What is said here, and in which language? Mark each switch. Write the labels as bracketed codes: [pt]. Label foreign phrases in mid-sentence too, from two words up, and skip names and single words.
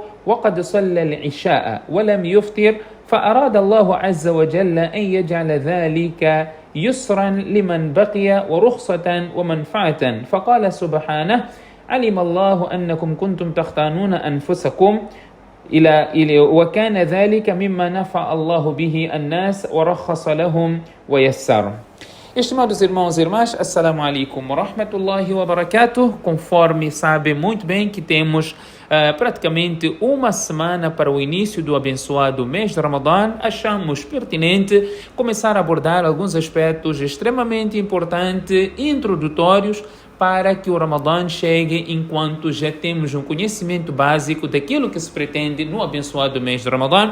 [ar] وقد صلى العشاء ولم يفطر، فأراد الله عز وجل أن يجعل ذلك يسرا لمن بقي ورخصة ومنفعة، فقال سبحانه: علم الله أنكم كنتم تختانون أنفسكم وكان ذلك مما نفع الله به الناس ورخص لهم ويسر. [pt] Estimados irmãos e irmãs, [ar] السلام عليكم ورحمة الله وبركاته. [pt] Conforme sabe muito bem que temos praticamente uma semana para o início do abençoado mês de Ramadã, achamos pertinente começar a abordar alguns aspectos extremamente importantes e introdutórios para que o Ramadã chegue enquanto já temos um conhecimento básico daquilo que se pretende no abençoado mês de Ramadã.